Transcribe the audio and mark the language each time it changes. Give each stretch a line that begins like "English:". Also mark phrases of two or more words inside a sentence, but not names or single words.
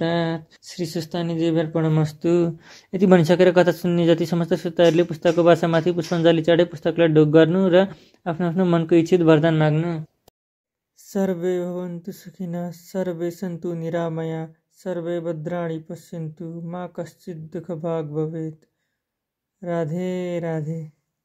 Sanskrit: श्री सुस्तानी देव्यार्पणमस्तु।
Nepali: यति भनिसकेर कथा सुन्ने जति समस्त श्रोताहरूले पुस्तकको भाषामाथि पुष्पाञ्जली चढे पुस्तकलाई ढोक गर्नु र आफ्नो आफ्नो मनको इच्छित वरदान माग्नु।
Sanskrit: सर्वे भवन्तु सुखिनः सर्वे सन्तु निरामया सर्वे भद्राणि पश्यन्तु मा कश्चित् दुःखभाग् भवेत्। राधे राधे।